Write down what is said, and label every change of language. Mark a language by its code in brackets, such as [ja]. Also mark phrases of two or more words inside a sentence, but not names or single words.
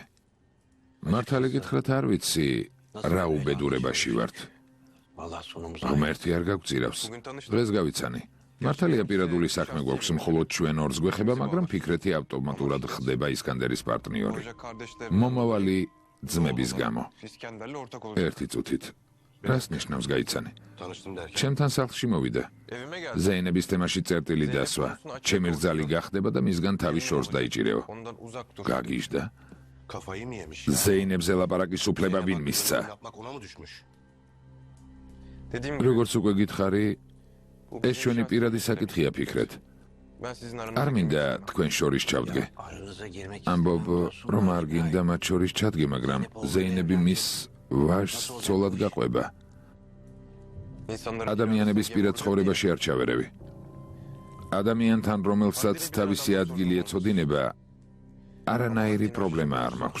[ka] მართალი გითხრათ არ ვიცი რა უბედურებაში ვართ. ღმერთი არ გაგწირავს. დღეს გავიცანი. მართალია პირადული საქმე გვაქვს, მხოლოდ ჩვენ ორს გვეხება, მაგრამ ფიქრეთი ავტომატურად ხდება ისკანდერის პარტნიორი. მომავალი ძმების გამო. [tr] İskender'le ortak olacak. [ka] ერთი წუთით. რას ნიშნავს გაიცანი? [tr] Tanıştım derken. [ka] ჩემთან სახლში მოვიდა. [tr] Evime geldi. [ka] ზეინების თემაში წერტილი დასვა. ჩემი რძალი გახდება და მისგან თავის შორს დაიჭირეო. [tr] Ondan uzak dur. [ka] გაგიჟდა. [tr] Kafayı mı yemiş? [ka] ზეინებზე ლაპარაკის უფლება ვინ მისცა? [tr] Yapmak ona mı düşmüş? Dediğim gibi [ka] როგორც უკვე გითხარი, ეს ჩვენი პირადი საკითხია ფიქრეთ. [tr] ben sizin [ka] არ [tr] aranızda [ka] მინდა თქვენ შორის ჩავდგე. ამბობ, რომ არ გინდა მათ შორის ჩადგე, მაგრამ ზეინები მის ვაჟს ცოლად გაყვება. [tr] insanlara [ka] ადამიანების პირად ცხოვრებაში არ ჩავერევი. ადამიანთან, რომელსაც თავისი ადგილი ეცოდინება, არანაირი პრობლემა არ მაქვს.